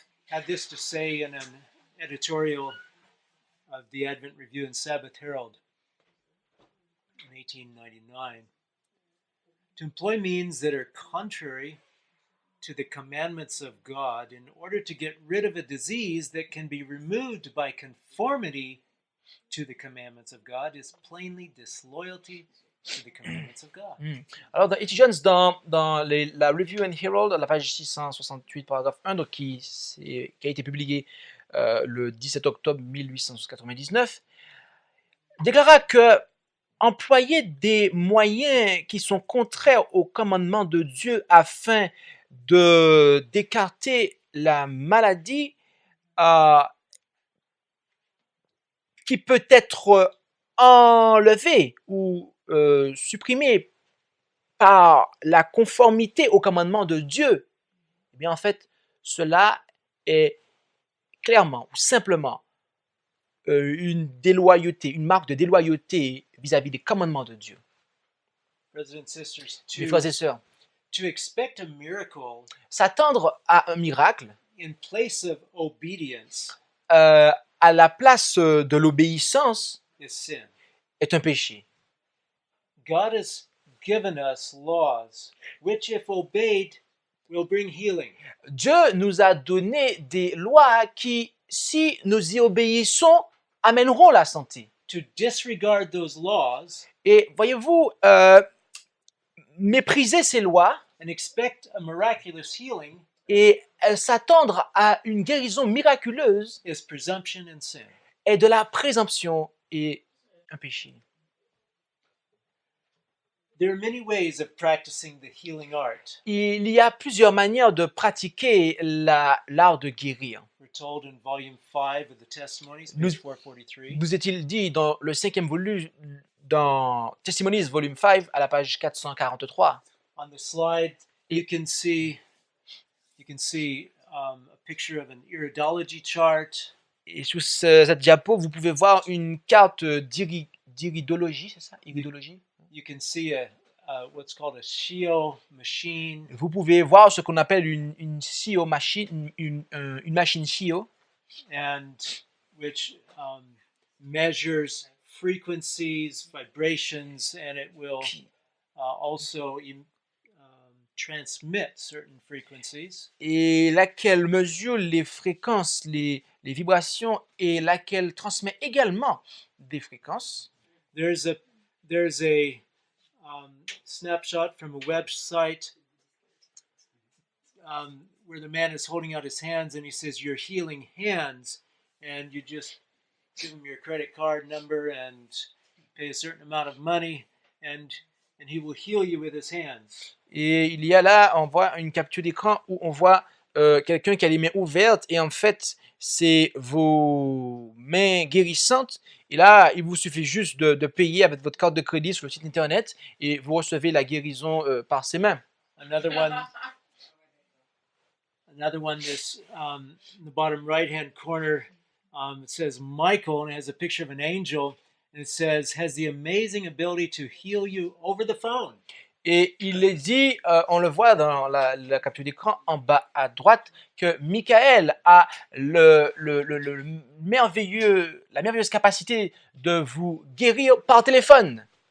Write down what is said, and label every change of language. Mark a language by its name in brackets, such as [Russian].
[English] had this to say in an editorial of the Advent Review and Sabbath Herald in 1899. To employ means that are contrary to the commandments of God in order to get rid of a disease that can be removed by conformity to the commandments of God is plainly disloyalty to the commandments of God. [French] Alors, dans Etudiants, dans la Review and Herald, à la page 668, paragraphe 1, donc qui a été publié le 17 octobre 1899, déclara que employer des moyens qui sont contraires aux commandements de Dieu afin d'écarter la maladie qui peut être enlevée ou supprimée par la conformité aux commandements de Dieu, eh bien en fait, cela est clairement ou simplement une déloyauté, une marque de déloyauté vis-à-vis des commandements de Dieu. [English] Brothers and sisters, [French] Mes frères et sœurs, [English] to expect a miracle [French] s'attendre à un miracle [English] in place of obedience [French] à la place de l'obéissance [English] is sin. [French] est un péché. [English] God has given us laws which, if obeyed, will bring healing. [French] Dieu nous a donné des lois qui, si nous y obéissons, amèneront la santé. [English] To disregard those laws [French] Et voyez-vous, mépriser ces lois [English] and expect a miraculous healing [French] et s'attendre à une guérison miraculeuse [English] is presumption and sin. [French] est de la présomption et un péché. [English] There are many ways of practicing the healing art. [French] Il y a plusieurs manières de pratiquer l'art de guérir. [English] We're told in volume 5 of the Testimonies, [French] Nous- [English] page 443. [French] Nous est-il dit dans le 5e volume, dans Testimonies volume 5 à la page 443. [English] On the slide, you can see a picture of an iridology chart. [French] Et sur cette diapo, vous pouvez voir une carte d'iridologie, c'est ça? Iridologie. [English] You can see what's called a Shio machine, [French] Vous pouvez voir ce qu'on appelle une Shio machine, une machine Shio, [English] and which measures frequencies, vibrations, and it will also transmit certain frequencies. [French] et laquelle mesure les fréquences, les vibrations, et laquelle transmet également des fréquences. [English] There's a snapshot from a website where the man is holding out his hands and he says, "You're healing hands," and you just give him your credit card number and pay a certain amount of money, and he will heal you with his hands. [French] Et il y a là, on voit une capture d'écran où on voit quelqu'un qui a les mains ouvertes et en fait, c'est vos mains guérissantes. Et là, il vous suffit juste de payer avec votre carte de crédit sur le site internet et vous recevez la guérison par ses mains. [English] Another one is in the bottom right-hand corner. It says Michael, and it has a picture of an angel, and it says, has the amazing ability to heal you over the phone. [French] Et il est dit, on le voit dans la capture d'écran en bas à droite, que Michael a la merveilleuse capacité de vous guérir par téléphone.